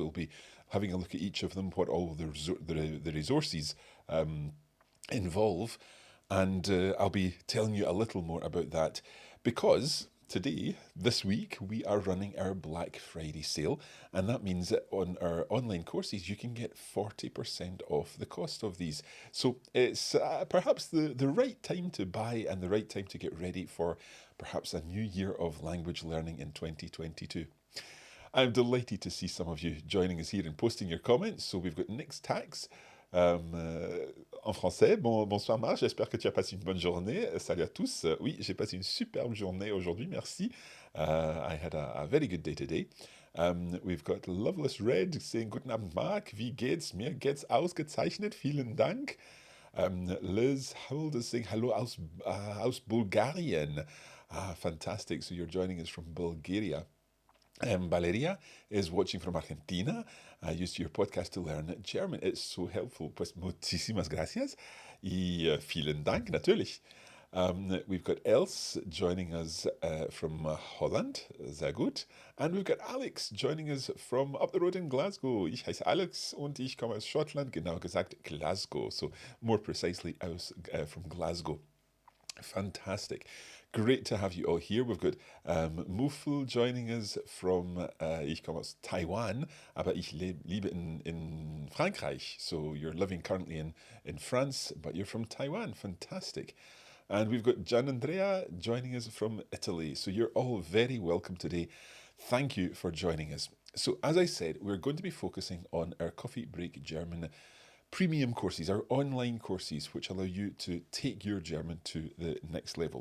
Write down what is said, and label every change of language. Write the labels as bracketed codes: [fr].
[en] We'll be having a look at each of them, what all the resources involve, and I'll be telling you a little more about that because today, this week, we are running our Black Friday sale, and that means that on our online courses, you can get 40% off the cost of these. So it's perhaps the right time to buy and the right time to get ready for perhaps a new year of language learning in 2022. I'm delighted to see some of you joining us here and posting your comments. So we've got Nick's Tax. [fr] En français, bonsoir Marc, j'espère que tu as passé une bonne journée. Salut à tous. Oui, j'ai passé une superbe journée aujourd'hui, merci. [en] I had a very good day today. We've got Loveless Red saying, [de] Guten Abend Marc, wie geht's? Mir geht's ausgezeichnet, vielen Dank. [en] Liz Howell is saying, hello [de] aus Bulgarien. [en] Fantastic, so you're joining us from Bulgaria. Valeria is watching from Argentina. I used your podcast to learn German. It's so helpful. [es] Pues muchísimas gracias. Y [de] vielen Dank, natürlich. [en] We've got Els joining us from Holland, [de] sehr gut. [en] And we've got Alex joining us from up the road in Glasgow. [de] Ich heiße Alex und ich komme aus Schottland, genau gesagt Glasgow, [en] so more precisely from Glasgow. Fantastic. Great to have you all here. We've got Muful joining us from, [de] ich komme aus Taiwan, aber ich lebe in Frankreich. [en] So you're living currently in France, but you're from Taiwan. Fantastic. And we've got Gian Andrea joining us from Italy. So you're all very welcome today. Thank you for joining us. So, as I said, we're going to be focusing on our Coffee Break German premium courses, our online courses, which allow you to take your German to the next level.